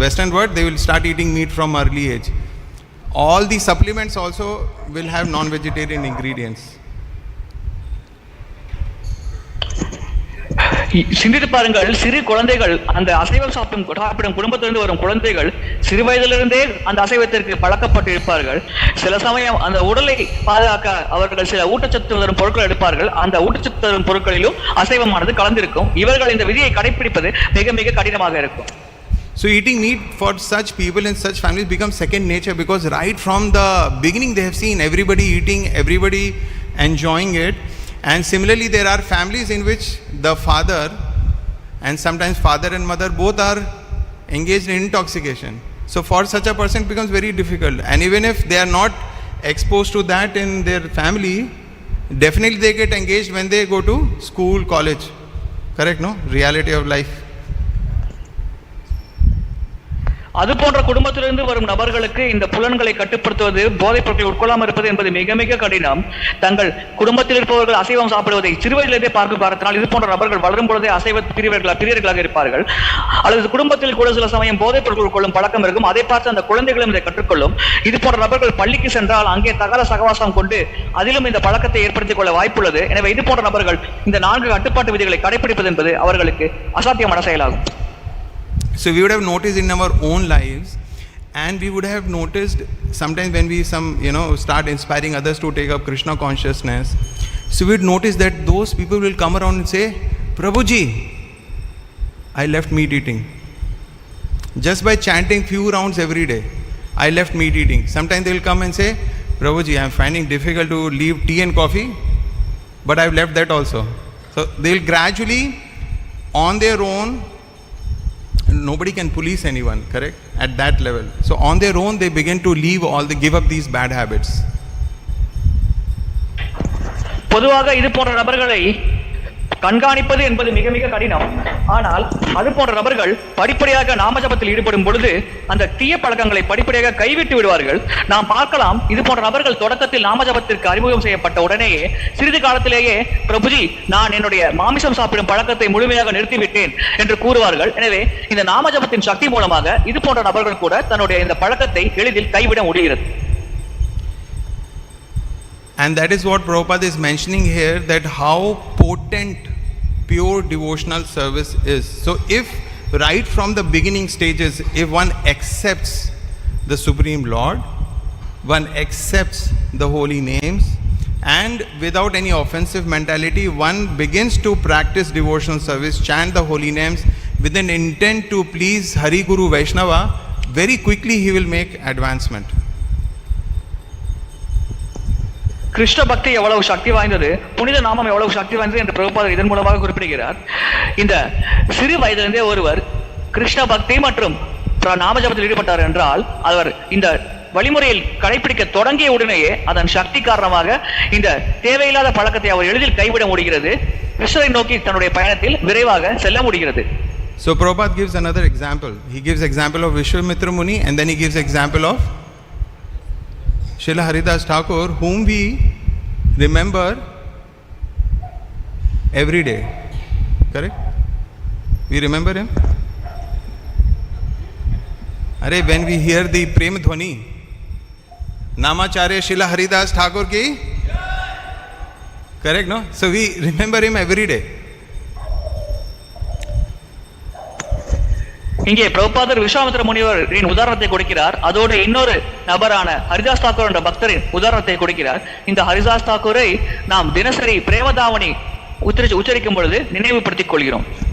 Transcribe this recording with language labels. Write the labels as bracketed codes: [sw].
[en] Western world, they will start eating meat from early age. All the supplements also will have non-vegetarian ingredients. [ta] சிந்தித்து பாருங்கள், சிறு குழந்தைகள் அந்த அசைவம் சாப்பிடும் குடும்பத்திலிருந்து வரும் குழந்தைகள் சிறு வயதிலிருந்தே அந்த அசைவத்திற்கு பழக்கப்பட்டு இருப்பார்கள். சில சமயம் அந்த உடலை பாதுகாக்க அவர்கள் சில ஊட்டச்சத்து தரும் பொருட்கள் எடுப்பார்கள். அந்த ஊட்டச்சத்து தரும் பொருட்களிலும் அசைவமானது கலந்திருக்கும். இவர்கள் இந்த விதியை கடைபிடிப்பது மிக மிக கடினமாக இருக்கும். [en] So eating meat for such people in such families becomes second nature, because right from the beginning they have seen everybody eating, everybody enjoying it. And similarly, there are families in which the father and sometimes father and mother both are engaged in intoxication. So for such a person it becomes very difficult. And even if they are not exposed to that in their family, definitely they get engaged when they go to school, college. Correct, no? Reality of life. [ta] அது போன்ற குடும்பத்திலிருந்து வரும் நபர்களுக்கு இந்த புலன்களை கட்டுப்படுத்துவது, போதைப் பொருட்களை உட்கொள்ளாமல் இருப்பது என்பது மிக மிக கடினம். தங்கள் குடும்பத்தில் இருப்பவர்கள் அசைவம் சாப்பிடுவதை சிறுவயதிலிருந்தே பார்க்கும் காரணத்தினால் இது போன்ற நபர்கள் வளரும் பொழுதே அசைவ பிரியர்களாக இருப்பார்கள். அல்லது குடும்பத்தில் கூட சில சமயம் போதைப் பொருட்கள் உட்கொள்ளும் பழக்கம் இருக்கும். அதை பார்த்து அந்த குழந்தைகளும் இதை கற்றுக்கொள்ளும். இது போன்ற நபர்கள் பள்ளிக்கு சென்றால் அங்கே தகாத சகவாசம் கொண்டு அதிலும் இந்த பழக்கத்தை ஏற்படுத்திக் கொள்ள வாய்ப்புள்ளது. எனவே இது போன்ற நபர்கள் இந்த 4 கட்டுப்பாட்டு விதிகளை கடைபிடிப்பது என்பது அவர்களுக்கு அசாத்தியமான செயலாகும். [en] So we would have noticed in our own lives, and we would have noticed sometimes when we start inspiring others to take up Krishna consciousness. So we'd notice that those people will come around and say, Prabhuji, I left meat eating. Just by chanting few rounds every day, I left meat eating. Sometimes they will come and say, Prabhuji, I am finding difficult to leave tea and coffee, but I have left that also. So they will gradually, on their own, nobody can police anyone, correct, at that level. So on their own they begin to give up these bad habits. [ta] பொதுவாக இது போன்ற நபர்களை கண்காணிப்பது என்பது மிக மிக கடினம். ஆனால் அது போன்ற நபர்கள் படிப்படியாக நாமஜபத்தில் ஈடுபடும் பொழுது அந்த தீய பழக்கங்களை படிப்படியாக கைவிட்டு விடுவார்கள். நாம் பார்க்கலாம், இது போன்ற நபர்கள் தொடக்கத்தில் நாமஜபத்திற்கு அறிமுகம் செய்யப்பட்ட உடனேயே சிறிது காலத்திலேயே, பிரபுஜி, நான் என்னுடைய மாமிசம் சாப்பிடும் பழக்கத்தை முழுமையாக நிறுத்திவிட்டேன் என்று கூறுவார்கள். எனவே இந்த நாமஜபத்தின் சக்தி மூலமாக இது போன்ற நபர்கள் கூட தன்னுடைய இந்த பழக்கத்தை எளிதில் கைவிட முடிகிறது. [en] And that is what Prabhupada is mentioning here, that how potent pure devotional service is. So if right from the beginning stages, if one accepts the Supreme Lord, one accepts the holy names, and without any offensive mentality, one begins to practice devotional service, chant the holy names with an intent to please Hari Guru Vaishnava, very quickly he will make advancement. [ta] Krishna பக்தி எவ்வளவு சக்தி வாய்ந்தது, புனித நாமம் எவ்வளவு சக்தி வாய்ந்தது என்று பிரபுபாதர் இதன் மூலமாக குறிப்பிடுகிறார். இந்த சிறு வயதிலிருந்தே ஒருவர் கிருஷ்ண பக்தி மற்றும் நாமஜபத்தில் ஈடுபட்டார் என்றால் அவர் இந்த வழிமுறையில் கடைபிடிக்க தொடங்கிய உடனேயே அதன் சக்தி காரணமாக இந்த தேவையில்லாத பழக்கத்தை அவர் எளிதில் கைவிட முடிகிறது. கிருஷ்ணரை நோக்கி தன்னுடைய பயணத்தில் விரைவாக செல்ல முடிகிறது. [en] So Prabhupada gives another example. He gives example of Vishwamitra Muni, and then he gives example of Srila Haridas Thakur, whom we remember every day. Correct? We remember him? Arey, when we hear the Prem Dhwani, Namacharya Srila Haridas Thakur ki, correct, no? So we remember him every day. [ta] இங்கே பிரபுபாதர் விஸ்வாமித்திர முனிவரின் உதாரணத்தை கொடுக்கிறார். அதோடு இன்னொரு நபரான ஹரிதாஸ் தாக்கூர் என்ற பக்தரின் உதாரணத்தை கொடுக்கிறார். இந்த ஹரிதாஸ் தாக்கூரை நாம் தினசரி பிரேமதாவணி உச்சரிக்கும் பொழுது நினைவுபடுத்திக் கொள்கிறோம்.